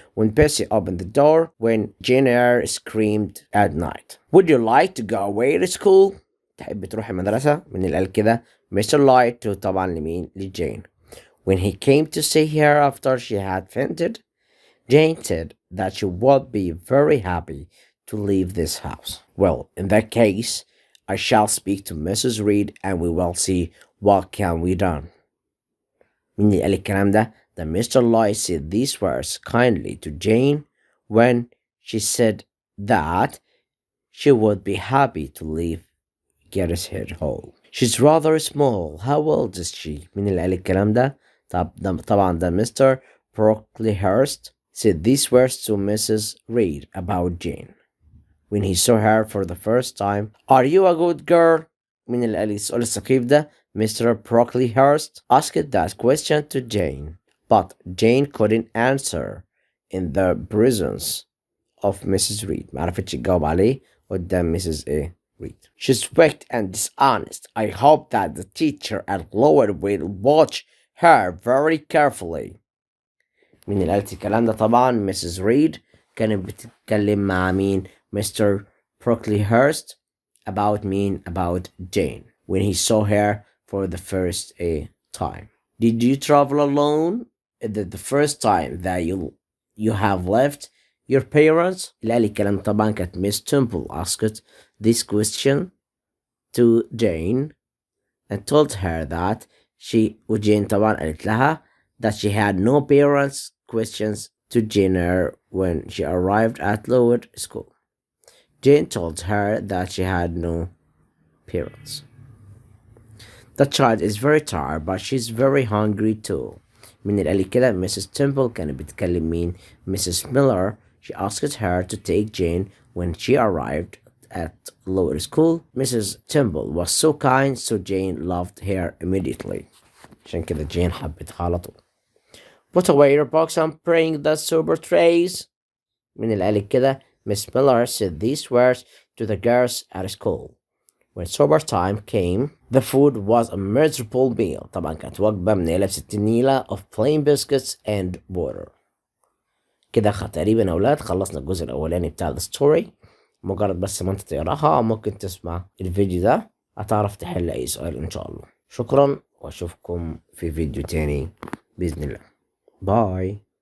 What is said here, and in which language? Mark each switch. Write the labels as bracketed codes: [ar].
[en] When Bessie opened the door, when Jane Eyre screamed at night. Would you like to go away to school؟ [ar] تحب تروح المدرسة؟ من اللي قال كده؟ [en] Mr. [ar] Light طبعا لمين؟ لجين. [en] When he came to see her after she had fainted, Jane said that she would be very happy to leave this house. Well, in that case, I shall speak to Mrs. Reed and we will see what can be done. [ar] مين اللي قال الكلام ده؟ [en] That Mr. Lloyd said these words kindly to Jane when she said that she would be happy to leave Gateshead Hall. She's rather small. How old is she? [ar] مين اللي قال الكلام ده؟ طبعا ده Mr. [en] Brocklehurst said these words to Mrs. Reed about Jane when he saw her for the first time. Are you a good girl? [ar] مين اللي قال السؤال السخيف ده؟ Mr. [en] Brocklehurst asked that question to Jane, but Jane couldn't answer in the presence of Mrs. Reed. [ar] ما عرفتش تجاوب عليه قدام Mrs. [en] Reed. She's wicked and dishonest. I hope that the teacher at Lower will watch her very carefully. [ar] مين اللي قالت الكلام ده؟ طبعا Mrs. Reed كانت بتتكلم مع مين؟ Mr. [en] Brocklehurst about about Jane when he saw her for the first time. Did you travel alone the first time that you have left your parents? [ar] اللي قال الكلام طبعا كانت [en] Miss Temple asked this question to Jane and told her that Jane [ar] طبعا قالت لها [en] that she had no parents. Questions to Jane when she arrived at Lowood School. Jane told her that she had no parents. The child is very tired but she's very hungry too. [ar] من اللي قال كده؟ Mrs. Temple كانت بتكلم مين؟ Mrs. [en] Miller. She asked her to take Jane when she arrived at Lowood School. Mrs. Temple was so kind so Jane loved her immediately. [ar] عشان كده جين حبتها على طول. [en] Put away your box and bring the super trays. [ar] من اللي قال كده؟ [en] Miss Miller said these words to the girls at school. When supper time came, the food was a miserable meal. [ar] طبعا كانت وجبة منيلة ب60 نيلة [en] of plain biscuits and water. [ar] كده تقريبا يا أولاد خلصنا الجزء الأولاني بتاع الستوري. مجرد بس ما أنت تقراها ممكن تسمع الفيديو ده هتعرف تحل أي سؤال إن شاء الله. شكرا وأشوفكم في فيديو تاني بإذن الله. باي.